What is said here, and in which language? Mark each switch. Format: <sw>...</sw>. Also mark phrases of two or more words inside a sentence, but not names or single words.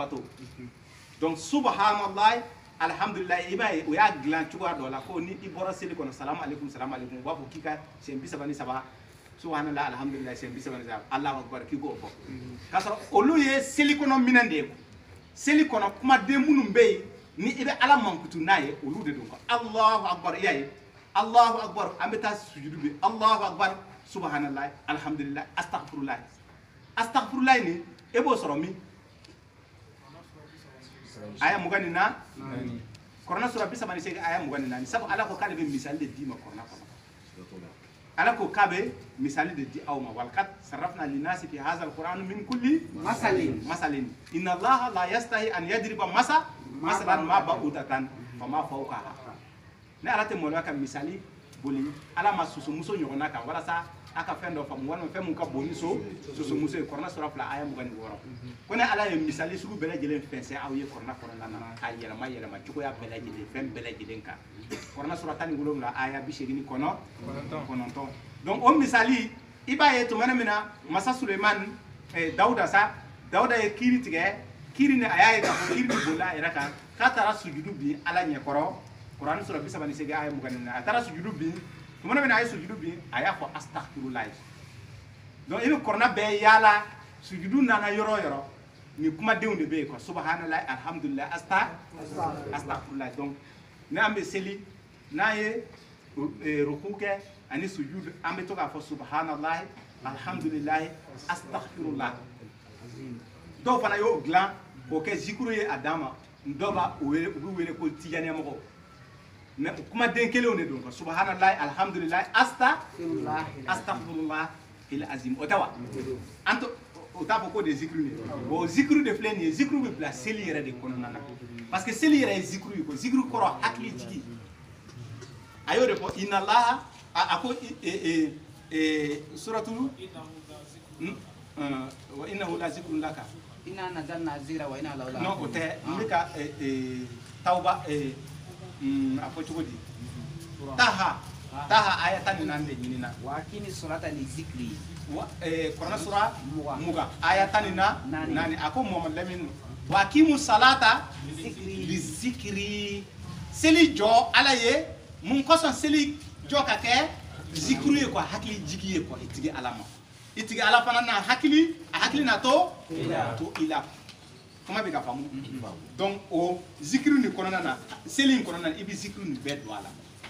<bm>bato donc</bm> <ar>سبحان الله الحمد لله</ar> <bm>i b'a ye o y'a dilan cogoya dɔ la ko ni i bɔra seli kɔnɔ</bm> <ar>سلام عليكم</ar> <bm>u b'a fɔ k'i ka siɲɛ 33</bm> <ar>سبحان الله الحمد لله</ar> <bm>siɲɛ 33</bm> <ar>الله أكبر</ar> <bm>k'i k'o fɔ k'a sɔrɔ olu ye seli kɔnɔ minɛn de ye seli kɔnɔ kumaden minnu bɛ yen ni i bɛ ala mankutu n'a ye olu de don quoi</bm> <ar>الله أكبر</ar> <bm>i y'a ye</bm> <ar>الله أكبر</ar> <bm>an bɛ taa sujudu bi</bm> <ar>الله أكبر سبحان الله الحمد لله أستغفر الله</ar> <bm>ni e b'o sɔrɔ min aya 24 Kuranɛ sura 38 aya 24 sabu ala ko k'ale bɛ misali de d'i ma Kuranɛ kɔnɔ ala ko k'a bɛ misali de di aw ma</bm> <ar>ولقد صرفنا للناس في هذا القرآن من كل مثل إن الله لا يستحيي أن يضرب مثلا ما بعوضة فما فوقها</ar> <bm>ne ala tɛ maloya ka misali boli ala ma susumuso ɲɔgɔnna kan walasa a ka fɛn dɔ faamu walima fɛn mun ka bon ni susumuso ye Kuranɛ sura 2 aya 26 ko ne ala ye misali sugu bɛɛ lajɛlen fɛnsɛ aw ye Kuranɛ kɔnɔna na k'a yɛlɛma cogoya bɛɛ lajɛlen fɛn bɛɛ lajɛlen kan Kuranɛ sura 17 aya 89 donc o misali i b'a ye tuma min na masa Suleiman Dawuda ye kiiri tigɛ kiiri ni a y'a ye k'a fɔ kiiri bɛ boli a yɛrɛ kan k'a taara sujudu bin ala ɲɛkɔrɔ Kuranɛ sura 38 aya 24 a taara sujudu bin tuma min na a ye sujudu bin a y'a fɔ astaghfirullah donc i bɛ Kuranɛ bɛɛ yaala sujudu nana yɔrɔ o yɔrɔ ni kumadenw de bɛ yen quoi</bm> <ar>سبحان الله الحمد لله أستغفر الله</ar> <bm>donc n'an bɛ seli n'an ye ruku kɛ ani sujud an bɛ to k'a fɔ</bm> <ar>سبحان الله الحمد لله أستغفر الله</ar> <bm>dɔw fana y'o dilan k'o kɛ zikuru ye a dan ma dɔw b'a u bɛ wele ko tijaniya mɔgɔw mais kumaden kelenw de don</bm> <ar>سبحان الله الحمد لله أستغفر الله العظيم</ar> <bm>o tɛ wa an o t'a fɔ ko de zikuru ye bon zikuru de filɛ nin ye zikuru bɛ bila seli yɛrɛ de kɔnɔna na</bm> <fr>parce que</fr> <bm>seli yɛrɛ ye zikuru ye ko zikuru kɔrɔ hakili jigi a y'o de fɔ inalaha a ko suratu</bm> <ar>وإنه لذكر لك إنا نزلنا الذكر وإنا له</ar> <bm>non o tɛ n bɛ ka tawba a fɔ cogo di taha aya 14 de ɲinina</bm> <ar>وأقم الصلاة لذكري</ar> <bm>Kurana sura muga aya 14 a ko Muhammad Lamine</bm> <ar>وأقم الصلاة لذكري</ar> <bm>seli jɔ ala ye mun kosɔn seli jɔ ka kɛ zikru ye quoi hakili jigi ye quoi itigi ala ma itigi ala fana na hakili a hakili na to ila kuma bɛ ka faamu donc o zikru ni kɔnɔna na seli in kɔnɔna na i bɛ zikru ni bɛɛ don a la</bm>